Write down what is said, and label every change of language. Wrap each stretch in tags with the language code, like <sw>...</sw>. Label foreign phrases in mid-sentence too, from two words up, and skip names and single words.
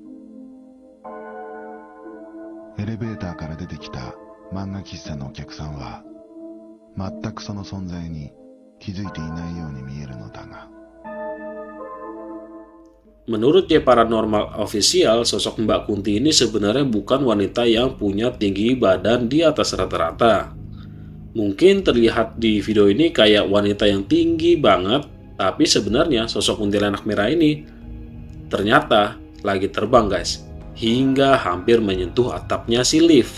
<ja>エレベーターから出てきた漫画喫茶のお客さんは、全くその存在に気づいていないように見えるのだが。</ja> <id>Menurut J Paranormal Official, sosok Mbak Kunti ini sebenarnya bukan wanita yang punya tinggi badan di atas rata-rata. Mungkin terlihat di video ini kayak wanita yang tinggi banget, tapi sebenarnya sosok kuntilanak merah ini ternyata lagi terbang, guys, hingga hampir menyentuh atapnya si lift.</id>